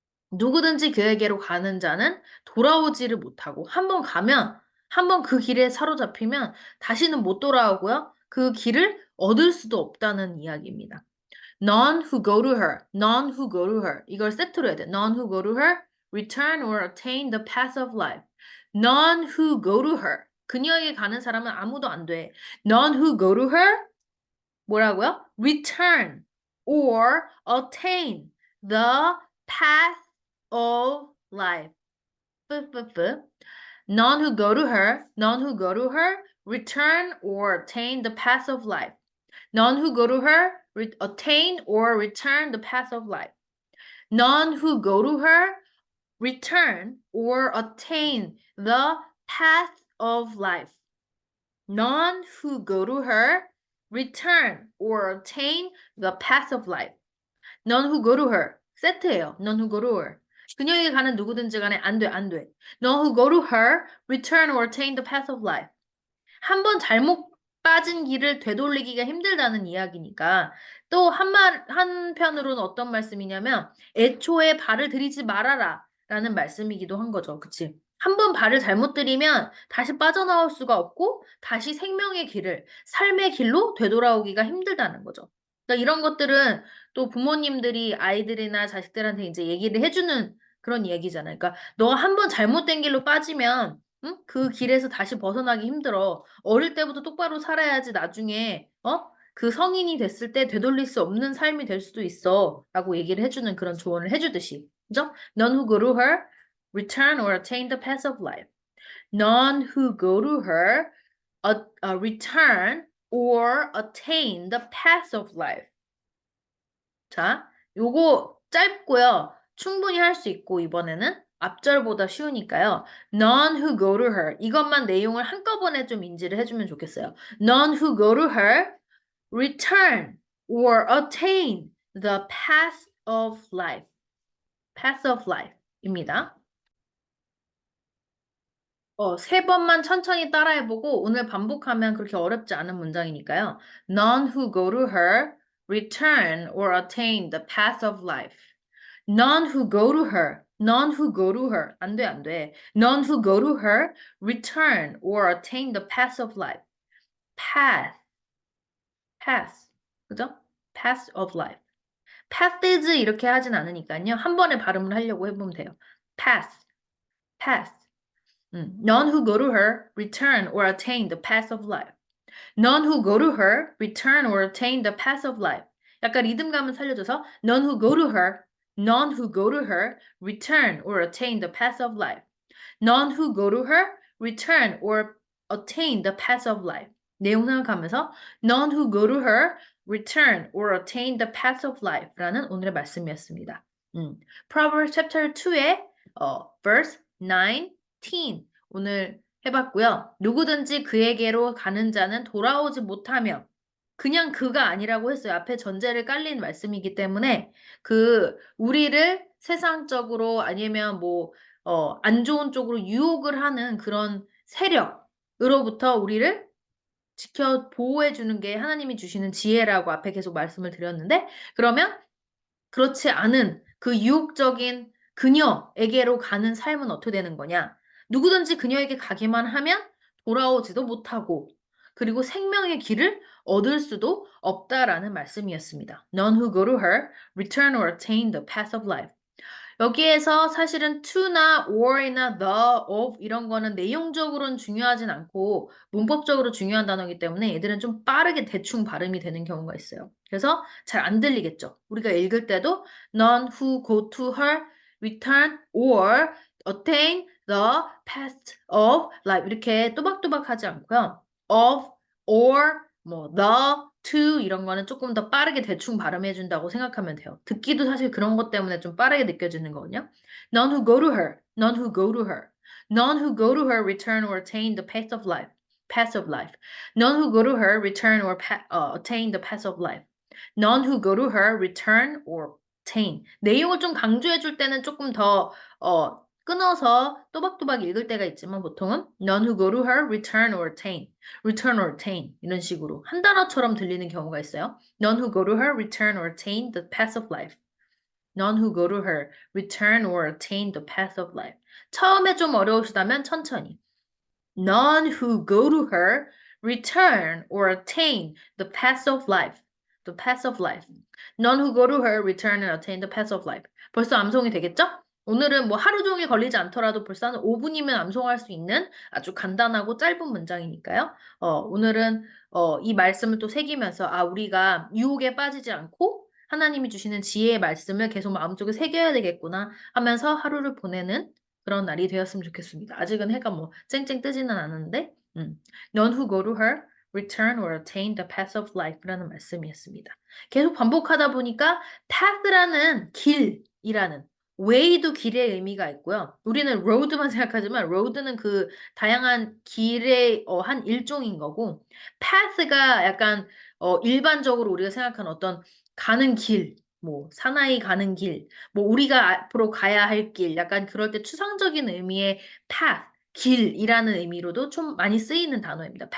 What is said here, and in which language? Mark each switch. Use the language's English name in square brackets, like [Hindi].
[Korean] 누구든지 그에게로 가는 자는 돌아오지를 못하고 한 번 그 길에 사로잡히면 다시는 못 돌아오고요. 그 길을 얻을 수도 없다는 이야기입니다. [English] None who go to her, none who go to her. [Korean] 이걸 세트로 해야 돼. [English] None who go to her, return or attain the path of life. None who go to her. [Korean] 그녀에게 가는 사람은 아무도 안 돼. [English] None who go to her, [Korean] 뭐라고요? [English] Return or attain the path of life. 뿌뿌뿌. None who go to her, return or attain the path of life. None who go to her attain or return the path of life. None who go to her return or attain the path of life. None who go to her return or attain the path of life. None who go to her. [Korean] 세트예요. [English] None who go to her. [Korean] 그녀에게 가는 누구든지 간에 안 돼. [English] None who go to her return or attain the path of life. [Korean] 한 번 잘못 빠진 길을 되돌리기가 힘들다는 이야기니까 또 한편으로는 어떤 말씀이냐면 애초에 발을 들이지 말아라 라는 말씀이기도 한 거죠. 그치? 한 번 발을 잘못 들이면 다시 빠져나올 수가 없고 다시 생명의 길을, 삶의 길로 되돌아오기가 힘들다는 거죠. 그러니까 이런 것들은 또 부모님들이 아이들이나 자식들한테 이제 얘기를 해주는 그런 얘기잖아요. 그러니까 너가 한 번 잘못된 길로 빠지면 응? 그 길에서 다시 벗어나기 힘들어. 어릴 때부터 똑바로 살아야지 나중에, 그 성인이 됐을 때 되돌릴 수 없는 삶이 될 수도 있어. 라고 얘기를 해주는 그런 조언을 해주듯이. 그죠? [English] None who go to her return or attain the path of life. None who go to her return or attain the path of life. [Korean] 자, 요거 짧고요. 충분히 할 수 있고 이번에는 앞절보다 쉬우니까요. [English] None who go to her. [Korean] 이것만 내용을 한꺼번에 좀 인지를 해주면 좋겠어요. [English] None who go to her return or attain the path of life. path of life입니다. [Korean] 3번만 천천히 따라해보고 오늘 반복하면 그렇게 어렵지 않은 문장이니까요. [English] None who go to her return or attain the path of life. None who go to her. None who go to her. [Korean] 안 돼. [English] None who go to her return or attain the path of life. path. path. [Korean] 그죠? [English] path of life. [Korean] paths 이렇게 하진 않으니까요. 한 번에 발음을 하려고 해보면 돼요. [English] path, path. None who go to her return or attain the path of life. None who go to her return or attain the path of life. [Korean] 약간 리듬감을 살려줘서 [English] none who go to her, none who go to her return or attain the path of life. None who go to her return or attain the path of life. [Korean] 내용 생각하면서 [English] none who go to her return or attain the path of life라는 [Korean] 오늘의 말씀이었습니다. [English] Proverbs chapter 2의 verse 19 [Korean] 오늘 해봤고요. 누구든지 그에게로 가는 자는 돌아오지 못하며 그냥 그가 아니라고 했어요. 앞에 전제를 깔린 말씀이기 때문에 우리를 세상적으로 아니면 안 좋은 쪽으로 유혹을 하는 그런 세력으로부터 우리를 보호해 주는 게 하나님이 주시는 지혜라고 앞에 계속 말씀을 드렸는데, 그러면 그렇지 않은 그 유혹적인 그녀에게로 가는 삶은 어떻게 되는 거냐? 누구든지 그녀에게 가기만 하면 돌아오지도 못하고, 그리고 생명의 길을 얻을 수도 없다라는 말씀이었습니다. [English] None who go to her return or attain the path of life. [Korean] 여기에서 사실은 to나 or이나 the, of 이런 거는 내용적으로는 중요하진 않고 문법적으로 중요한 단어이기 때문에 얘들은 좀 빠르게 대충 발음이 되는 경우가 있어요. 그래서 잘 안 들리겠죠. 우리가 읽을 때도 [English] none who go to her return or attain the path of life [Korean] 이렇게 또박또박 하지 않고요. of, or, the, to 이런 거는 조금 더 빠르게 대충 발음해 준다고 생각하면 돼요. 듣기도 사실 그런 것 때문에 좀 빠르게 느껴지는 거거든요. [English] None who go to her, none who go to her, none who go to her return or attain the path of life. Path of life. None who go to her return or attain the path of life. None who go to her return or attain. [Korean] 내용을 좀 강조해 줄 때는 조금 더 끊어서 또박또박 읽을 때가 있지만 보통은 [English] none who go to her return or attain. return or attain [Korean] 이런 식으로 한 단어처럼 들리는 경우가 있어요. [English] None who go to her return or attain the path of life. None who go to her return or attain the path of life. [Korean] 처음에 좀 어려우시다면 천천히. [English] None who go to her return or attain the path of life. The path of life. None who go to her return and attain the path of life. [Korean] 벌써 암송이 되겠죠? 오늘은 하루 종일 걸리지 않더라도 벌써 한 5분이면 암송할 수 있는 아주 간단하고 짧은 문장이니까요. 오늘은 이 말씀을 또 새기면서 우리가 유혹에 빠지지 않고 하나님이 주시는 지혜의 말씀을 계속 마음속에 새겨야 되겠구나 하면서 하루를 보내는 그런 날이 되었으면 좋겠습니다. 아직은 해가 쨍쨍 뜨지는 않았는데, [English] None who go to her return or attain the path of life라는 말씀이었습니다. [Korean] 계속 반복하다 보니까 path라는 길이라는 way도 길의 의미가 있고요. 우리는 road만 생각하지만 road는 그 다양한 길의 한 일종인 거고 path가 약간 일반적으로 우리가 생각하는 어떤 가는 길, 사나이 가는 길, 우리가 앞으로 가야 할 길, 약간 그럴 때 추상적인 의미의 path, 길이라는 의미로도 좀 많이 쓰이는 단어입니다.